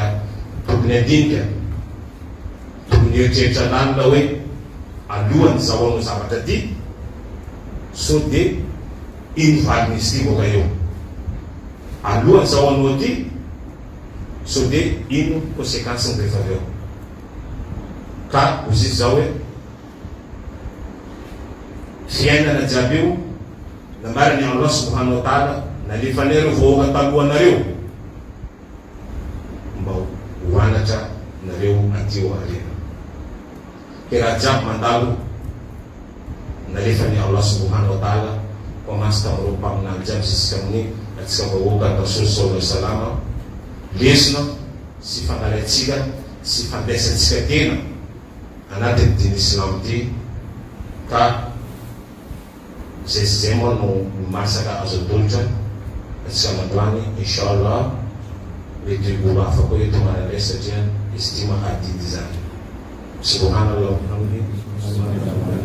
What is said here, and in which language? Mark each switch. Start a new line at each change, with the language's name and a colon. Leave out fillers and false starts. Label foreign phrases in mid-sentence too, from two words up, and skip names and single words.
Malagasy: tokony andinika tokony eritreritra lany la hoe alohany zahoanao zavatra ty so de iny valinisy ty boka eo alohany zahoanao ty so de ino conséquence ny rehefa avy eo ka ozy zao hoe fiainana jiaby io nambarany
Arabic: الله سبحانه و تعالى
Malagasy: nalifanero voga talohanareo mba hoanatra nareo atio arena ke raha jiaby mandalo nalefany
Arabic: الله سبحانه و تعالى
Malagasy: komantsy tamin'ireo mpaminany jiaby zisika amin'ny atsika vahoaka
Arabic: رسول صلى الله عليه وسلم
Malagasy: lesona sy fangalatsika sy fandraisatsika tena anatin'ny diny Islam ty ka zay moa no masaka azo atolotra atsika mandoany inshallah mety olo hafa koa eto manandray satria izy ty mahadidy zany subhanallah